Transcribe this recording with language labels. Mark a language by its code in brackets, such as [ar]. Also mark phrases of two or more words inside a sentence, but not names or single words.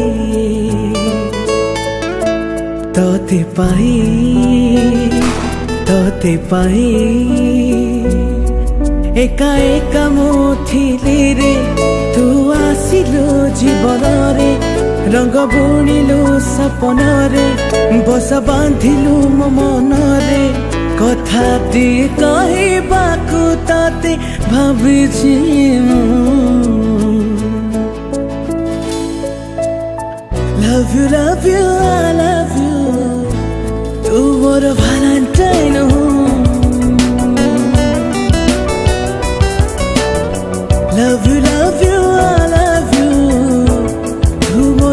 [or] ତୋତେ ପାଇ ଏକା ଏକା ମୋ ଥିଲି ରେ ତୁ ଆସିଲୁ ଜୀବନ ରେ ରଙ୍ଗ ବୁଣିଲୁ ସପନ ରେ ବସ ବାନ୍ଧିଲୁ ମୋ ମନ ରେ କଥାଟି କହବାକୁ ତତେ ଭାବିଛି [en] love you I love you [or] ତୁ ମୋର ଭାଲେଣ୍ଟାଇନ ହୋ [en] love you I love you [or] ତୁ ମୋର